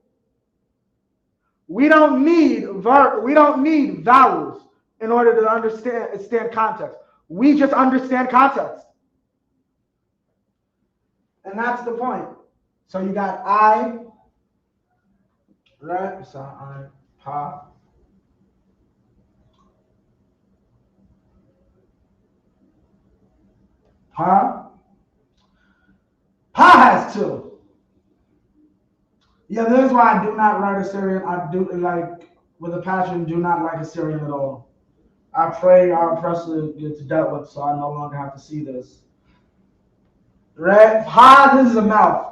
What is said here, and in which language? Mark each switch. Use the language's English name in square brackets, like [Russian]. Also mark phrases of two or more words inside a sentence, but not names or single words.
[English] We don't need vowels in order to understand context. We just understand context. And that's the point. So you got I, right? So I, pa. Pa. Pa has two. Yeah, this is why I do not write Assyrian. I do like with a passion, do not like Assyrian at all. I pray our oppressor gets dealt with so I no longer have to see this. Right? Pa, this is a mouth.